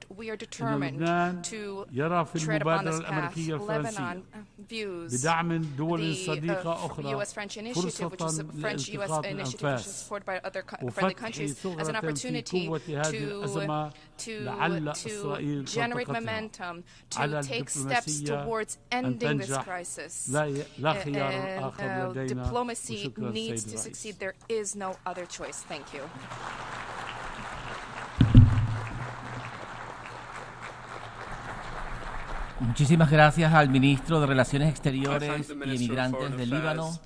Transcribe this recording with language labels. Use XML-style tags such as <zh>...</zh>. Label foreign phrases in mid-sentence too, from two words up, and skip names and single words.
<ar>لبنان يرى في المبادرة الأمريكية الفرنسية بدعم دول صديقة أخرى فرصة لالتقاط الأنفاس وفتح ثغرة في قوة هذه الأزمة لعل إسرائيل تلتقطها على الدبلوماسية أن تنجح. لا خيار آخر لدينا. وشكرا سيد الرئيس.</ar> <es>Muchísimas gracias al ministro de Relaciones Exteriores y Emigrantes del Líbano.</es>